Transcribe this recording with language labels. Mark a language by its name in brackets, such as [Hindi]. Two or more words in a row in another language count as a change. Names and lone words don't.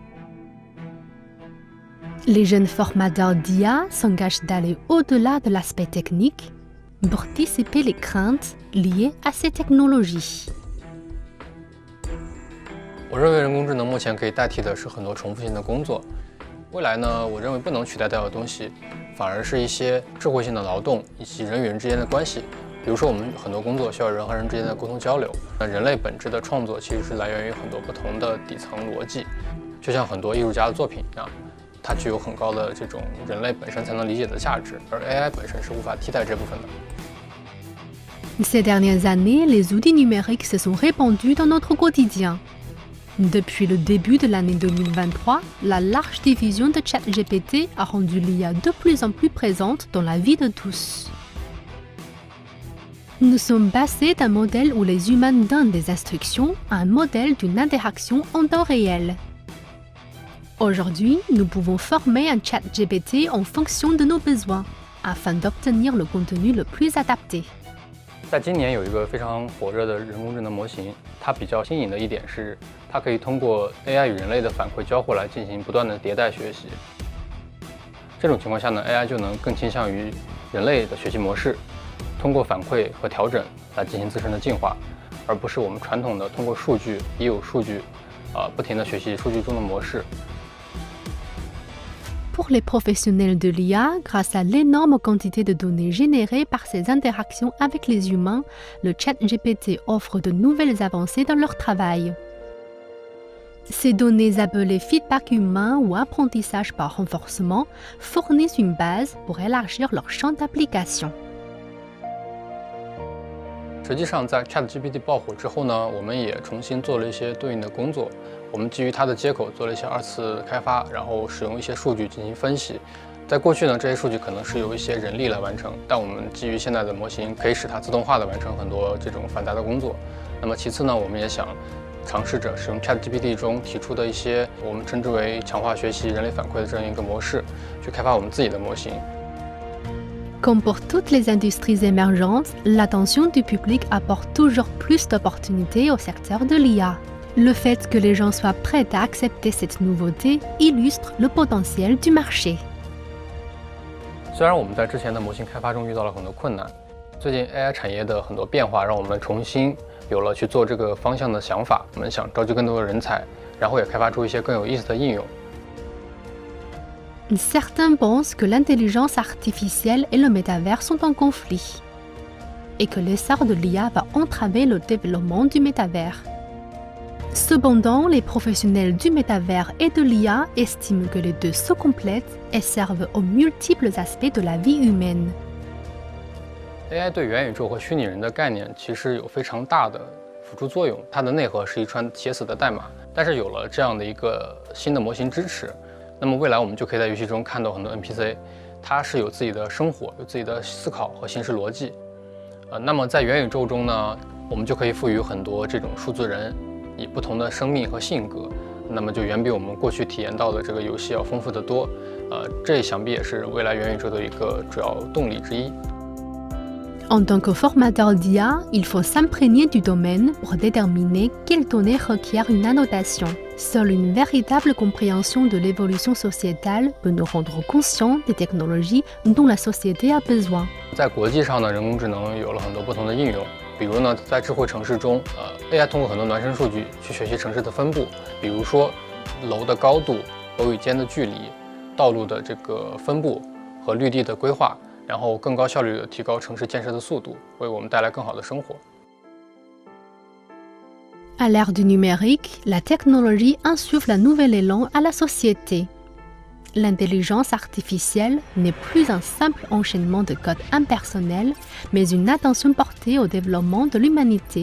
[French] Les jeunes formateurs d'IA s'engagent d'aller au-delà de l'aspect technique pour dissiper les craintes liées à ces technologies. [Chinese] 我认为人工智能目前可以代替的是很多重复性的工作，未来呢，我认为不能取代掉的东西，反而是一些智慧性的劳动以及人与人之间的关系。比如说，我们很多工作需要人和人之间的沟通交流。那人类本质的创作其实是来源于很多不同的底层逻辑，就像很多艺术家的作品一样，它具有很高的这种人类本身才能理解的价值，而 AI 本身是无法替代这部分的。 [French] Ces dernières années, les outils numériques se sont répandus dans notre quotidien. Depuis le début de l'année 2023, la large diffusion de ChatGPT a rendu l'IA de plus en plus présente dans la vie de tous. Nous sommes passés d'un modèle où les humains donnent des instructions à un modèle d'une interaction en temps réel. Aujourd'hui, nous pouvons former un ChatGPT en fonction de nos besoins, afin d'obtenir le contenu le plus adapté. [Chinese] 在今年有一个非常火热的人工智能模型，它比较新颖的一点是，它可以通过 AI 与人类的反馈交互来进行不断的迭代学习。这种情况下呢 ，AI 就能更倾向于人类的学习模式，通过反馈和调整来进行自身的进化，而不是我们传统的通过数据、已有数据，不停的学习数据中的模式。 [French] Pour les professionnels de l'IA, grâce à l'énorme quantité de données générées par ces interactions avec les humains, le ChatGPT offre de nouvelles avancées dans leur travail. Ces données appelées feedback humain ou apprentissage par renforcement fournissent une base pour élargir leur champ d'application. [Chinese] 实际上，在 ChatGPT 爆火之后呢，我们也重新做了一些对应的工作。我们基于它的接口做了一些2次开发，然后使用一些数据进行分析。在过去呢，这些数据可能是由一些人力来完成，但我们基于现在的模型，可以使它自动化的完成很多这种繁杂的工作。那么其次呢，我们也想尝试着使用 ChatGPT 中提出的一些我们称之为强化学习人类反馈的这样一个模式，去开发我们自己的模型。 [French] Comme pour toutes les industries émergentes, l'attention du public apporte toujours plus d'opportunités au secteur de l'IA. Le fait que les gens soient prêts à accepter cette nouveauté illustre le potentiel du marché. [Chinese] 虽然我们在之前的模型开发中遇到了很多困难，最近 AI 产业的很多变化让我们重新有了去做这个方向的想法。我们想召集更多的人才，然后也开发出一些更有意思的应用。 [French] Certains pensent que l'intelligence artificielle et le métavers sont en conflit, et que l'essor de l'IA va entraver le développement du métavers. Cependant, les professionnels du métavers et de l'IA estiment que les deux se complètent et servent aux multiples aspects de la vie humaine. [Chinese] AI 对元宇宙和虚拟人的概念其实有非常大的辅助作用，它的内核是一串写死的代码，但是有了这样的一个新的模型支持，那么未来我们就可以在游戏中看到很多 NPC， 它是有自己的生活、有自己的思考和行事逻辑。那么在元宇宙中呢，我们就可以赋予很多这种数字人以不同的生命和性格，那么就远比我们过去体验到的这个游戏要丰富得多。这想必也是未来元宇宙的一个主要动力之一。 [French] En tant que formateur d'IA, il faut s'imprégner du domaine pour déterminer quelles données requièrent une annotation. Seule une véritable compréhension de l'évolution sociétale peut nous rendre conscients des technologies dont la société a besoin. [Chinese] 在国际上呢，人工智能有了很多不同的应用。比如呢，在智慧城市中，AI 通过很多孪生数据去学习城市的分布，比如说楼的高度、楼宇间的距离、道路的这个分布和绿地的规划。然后更高效率地提高城市建设的速度，为我们带来更好的生活。 [French] À l'ère du numérique, la technologie insuffle un nouvel élan à la société. L'intelligence artificielle n'est plus un simple enchaînement de codes impersonnels, mais une attention portée au développement de l'humanité.